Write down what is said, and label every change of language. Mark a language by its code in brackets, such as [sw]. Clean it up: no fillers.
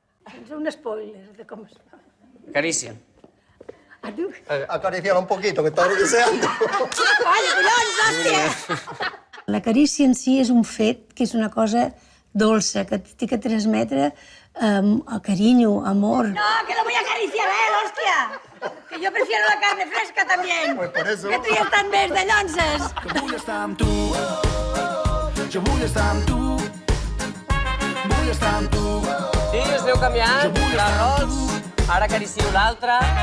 [ca] És un spoiler de com es fa. Carícia. [es] Acariciar un poquito, que está deseando. [ca] Vaya, collons, hòstia! La carícia en si és un fet, que és una cosa dolça, que té que transmetre carinyo, amor. [es] No, que lo voy a acariciar a él, hostia! Que yo prefiero la carne fresca también. Pues por eso. [ca] Que tu ja estàs més de llonces. Jo vull estar amb tu. Jo vull estar amb tu. Vull estar amb tu. Sí, us aneu canviant de rols. Ara acaricio l'altre.